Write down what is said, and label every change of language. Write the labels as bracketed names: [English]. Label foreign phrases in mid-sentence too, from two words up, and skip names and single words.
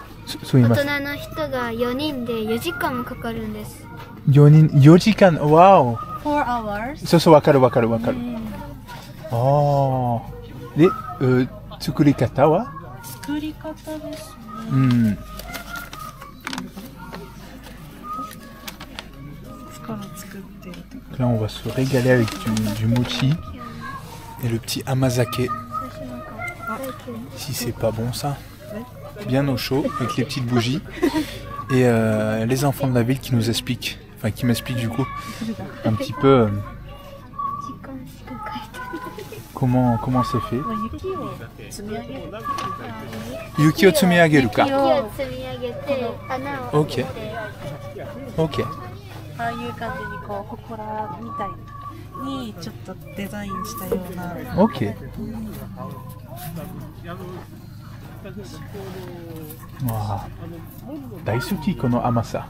[Japanese] 大人の人が4人で4時間もかかるんです。 4時間、わお。 [English] 4 hours？ [Japanese] そう、わかる。ああ。で、作り方は？作り方ですね。 [French] Là, on va se régaler avec du mochi et le petit amazake. Si c'est pas bon ça. Bien au chaud avec les petites bougies et les enfants de la ville qui nous expliquent, enfin qui m'expliquent du coup un petit peu comment c'est fait. [Japanese] 雪を積み上げるか. [French] Ok. [Japanese] ああいう感じにこう祠みたいにちょっとデザインしたような。 Ok. わあ、大好きこの甘さ。